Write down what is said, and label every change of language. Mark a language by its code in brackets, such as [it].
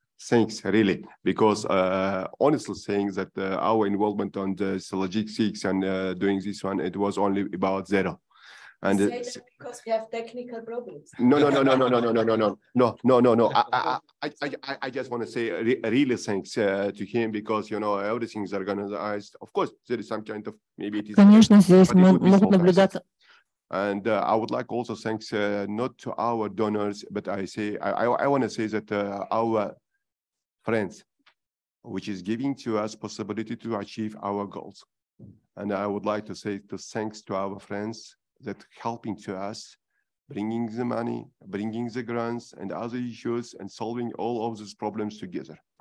[en] Thanks, really, because honestly saying that our involvement on the logistics and doing this one, it was only about zero. And because we have technical problems. No. I just want to say really thanks to him, because everything's organized. Of course, there is some kind of maybe it is. [ru] Конечно, здесь могут наблюдаться. [en] And I would like also thanks not to our donors, but I want to say that our friends, which is giving to us possibility to achieve our goals. And I would like to say thanks to our friends that helping to us, bringing the money, bringing the grants and other issues, and solving all of these problems together.